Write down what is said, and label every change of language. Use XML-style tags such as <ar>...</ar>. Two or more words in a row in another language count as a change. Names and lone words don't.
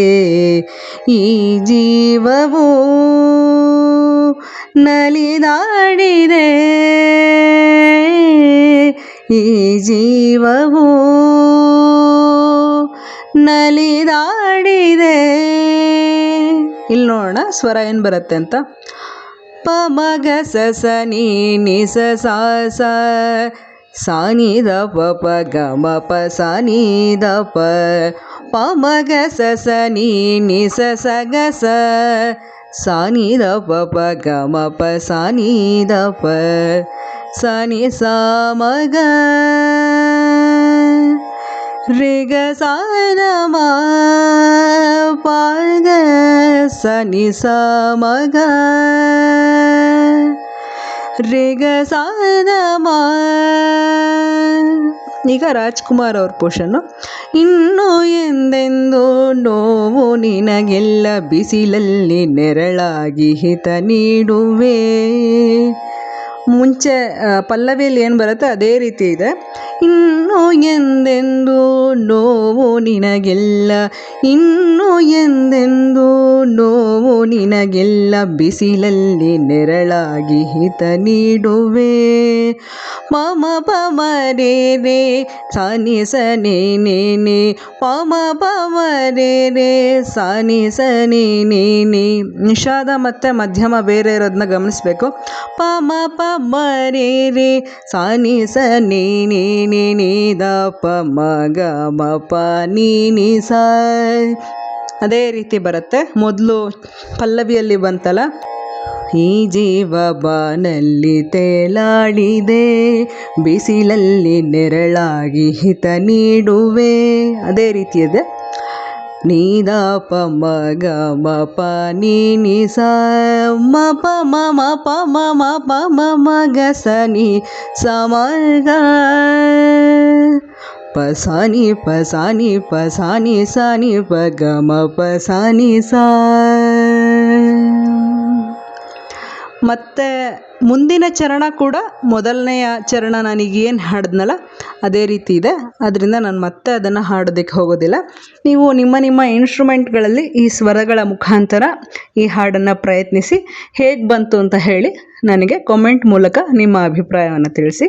<kn>ಈ ಜೀವವು ನಲಿದಾಡಿದೆ, ಈ ಜೀವವು ನಲಿದಾಡಿದೆ. ಇಲ್ಲಿ ನೋಡೋಣ ಸ್ವರ ಏನು ಬರುತ್ತೆ ಅಂತ. ಪ ಮ ಗ ಸ ಸ ni ni ಸ ಸ ಸ ಸ ni ದ ಪ ಪ ಗ ಮ ಪ ಸ ni ದ ಪ ಪ ಮ ಗ ಸ ಸ ni ni ಸ ಸ ಗ ಸ ಸ ni ದ ಪ ಪ ಗ ಮ ಪ ಸ ni ದ ಪ ಸ ni ಸ ಮ ಗ ರೆ ಗ ಸ ದ ಮ ಪ ಗ ಸ ni ಸ ಮ ಗ ರೆ ಗ ಸ ದ ಮ. ಈಗ ರಾಜ್ಕುಮಾರ್ ಅವ್ರ ಪೋಷನ್ನು. ಇನ್ನು ಎಂದೆಂದು ನೋವು ನಿನಗೆಲ್ಲ ಬಿಸಿಲಲ್ಲಿ ನೆರಳಾಗಿ ಹಿತ ನೀಡುವೆ. ಮುಂಚೆ ಪಲ್ಲವಿಯಲ್ಲಿ ಏನು ಬರುತ್ತೆ ಅದೇ ರೀತಿ ಇದೆ. ಇನ್ನು ಎಂದೆಂದು ನೋವು ನಿನಗೆಲ್ಲ, ಇನ್ನು ಎಂದೆಂದು ನೋವು ನಿನಗೆಲ್ಲ ಬಿಸಿಲಲ್ಲಿ ನೆರಳಾಗಿ ಹಿತ ನೀಡುವೆ. ಪಮ ಪಮ ರೇ ರೇ ಸ ni ಸ ni ni ni ಪಮ ಪಮ ರೇ ರೇ ಸ ni ಸ ni ni ni. ನಿಷಾದ ಮತ್ತು ಮಧ್ಯಮ ಬೇರೆ ಇರೋದನ್ನ ಗಮನಿಸಬೇಕು. ಪಮ ಪಮ ರೇ ರೇ ಸ ni ಸ ni ni ni ni ದ ಪ ಮ ಗ ಮ ಪ ni ni ಸ. ಅದೇ ರೀತಿ ಬರುತ್ತೆ. ಮೊದಲು ಪಲ್ಲವಿಯಲ್ಲಿ ಬಂತಲ್ಲ, ಈ ಜೀವ ಬಾನಲ್ಲಿ ತೇಲಾಡಿದೆ ಬಿಸಿಲಲ್ಲಿ ನೆರಳಾಗಿ ಹಿತ ನೀಡುವೆ. ಅದೇ ರೀತಿ ಇದೆ. ನೀ ದ ಪ ಮ ಗ ಮ ಪ ni ni ಸ ಮ ಪ ಮ ಮ ಪ ಮ ಮ ಪ ಮ ಮ ಗ ಸ ni ಸ ಮ ಗ ಪ ಸ ni ಪ ಸ ni ಪ ಸ ni ಸ ni ಪ ಗ ಮ ಪ ಸ ni ಸ. ಮತ್ತು ಮುಂದಿನ ಚರಣ ಕೂಡ ಮೊದಲನೆಯ ಚರಣ ನನಗೇನು ಹಾಡಿದ್ನಲ್ಲ ಅದೇ ರೀತಿ ಇದೆ. ಅದರಿಂದ ನಾನು ಮತ್ತೆ ಅದನ್ನು ಹಾಡೋದಕ್ಕೆ ಹೋಗೋದಿಲ್ಲ. ನೀವು ನಿಮ್ಮ ನಿಮ್ಮ ಇನ್ಸ್ಟ್ರೂಮೆಂಟ್ಗಳಲ್ಲಿ ಈ ಸ್ವರಗಳ ಮುಖಾಂತರ ಈ ಹಾಡನ್ನು ಪ್ರಯತ್ನಿಸಿ ಹೇಗೆ ಬಂತು ಅಂತ ಹೇಳಿ ನನಗೆ ಕಾಮೆಂಟ್ ಮೂಲಕ ನಿಮ್ಮ ಅಭಿಪ್ರಾಯವನ್ನು ತಿಳಿಸಿ.</kn>